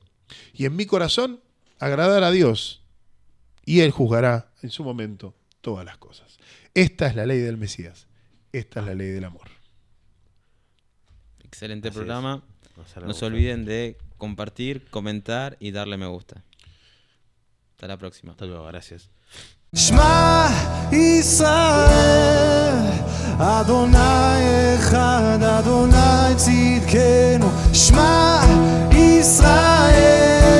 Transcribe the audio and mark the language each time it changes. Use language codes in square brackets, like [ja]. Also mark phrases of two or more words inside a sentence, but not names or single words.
[es] Y en mi corazón agradar a Dios. Y Él juzgará en su momento todas las cosas. Esta es la ley del Mesías. Esta es la ley del amor. Excelente Así programa. es. No se olviden de compartir, comentar y darle me gusta. Hasta la próxima. Hasta luego, gracias. [he] שמע ישראל, אדוני אחד, אדוני צדקנו. שמע ישראל